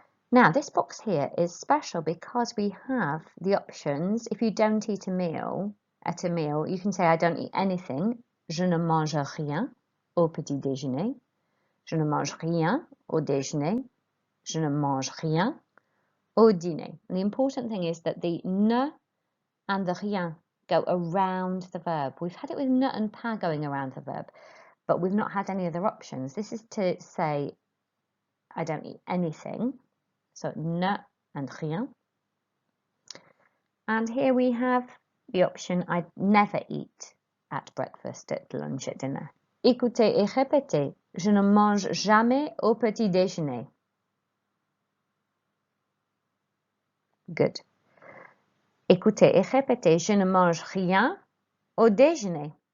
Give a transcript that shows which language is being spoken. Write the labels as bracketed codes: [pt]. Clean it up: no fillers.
[en] Now this box here is special because we have the options. If you don't eat a meal, at a meal, you can say I don't eat anything. [fr] Je ne mange rien au petit déjeuner. Je ne mange rien au déjeuner. Je ne mange rien au dîner. [en] And the important thing is that the ne and the rien go around the verb. We've had it with ne and pas going around the verb, but we've not had any other options. This is to say I don't eat anything. So ne and rien. And here we have the option I never eat at breakfast, at lunch, at dinner. [fr] Écoutez et répétez. Je ne mange jamais au petit déjeuner. Good. Écoutez et répétez. Je ne mange rien au déjeuner.